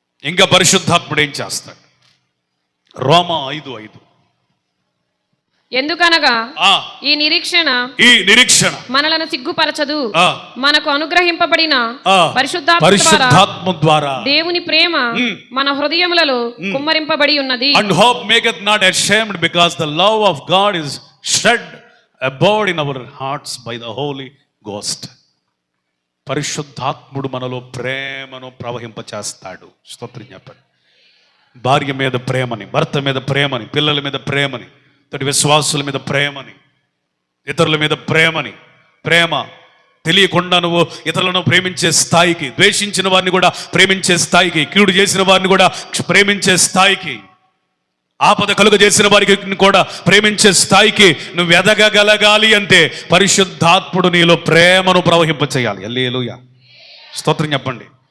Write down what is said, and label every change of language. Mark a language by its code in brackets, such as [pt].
[te] ఇంకా పరిశుద్ధాత్ముడు ఏం చేస్తాడు? రోమా 5:5. ఎందుకనగా ఈ నిరీక్షణ మనలను సిగ్గుపరచదు, మనకు అనుగ్రహింపబడిన పరిశుద్ధాత్మ ద్వారా దేవుని ప్రేమ మన హృదయములలో కుమ్మరింపబడి ఉన్నది. [en] And hope maketh not ashamed, because the love of God is shed abroad in our hearts by the Holy Ghost. [te] పరిశుద్ధాత్ముడు మనలో ప్రేమను ప్రవహింపచేస్తాడు. స్తోత్రం చెప్పండి. భార్య మీద ప్రేమని, భర్త మీద ప్రేమని, పిల్లల మీద ప్రేమని, తోటి విశ్వాసుల మీద ప్రేమని, ఇతరుల మీద ప్రేమని. ప్రేమ తెలియకుండా నువ్వు ఇతరులను ప్రేమించే స్థాయికి, ద్వేషించిన వారిని కూడా ప్రేమించే స్థాయికి, కీడు చేసిన వారిని కూడా ప్రేమించే స్థాయికి, ఆపద కలుగ చేసిన వారికి కూడా ప్రేమించే స్థాయికి నువ్వు ఎదగగలగాలి అంటే పరిశుద్ధాత్ముడు నీలో ప్రేమను ప్రవహింపచేయాలి. హల్లెలూయా. స్తోత్రం చెప్పండి.